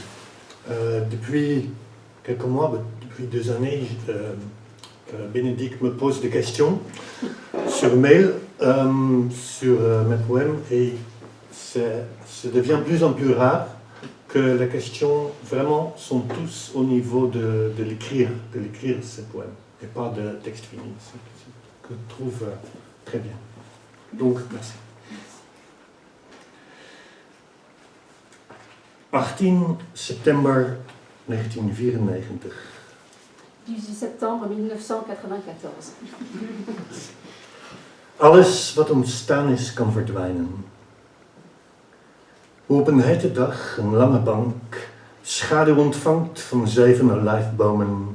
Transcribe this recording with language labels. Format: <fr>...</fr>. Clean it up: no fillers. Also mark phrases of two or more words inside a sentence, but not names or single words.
<fr>Depuis quelques mois, depuis 2 années, Bénédicte me pose des questions sur mail, sur mes poèmes, et ça devient de plus en plus rare que les questions vraiment sont tous au niveau de l'écrire ces poèmes, et pas de texte fini, ce que je trouve très bien. Donc, merci. 18 september 1994. 18 septembre 1994.</fr> <nl>Alles wat ontstaan is, kan verdwijnen. Hoe op een hete dag een lange bank schaduw ontvangt van 7 olijfbomen.</nl>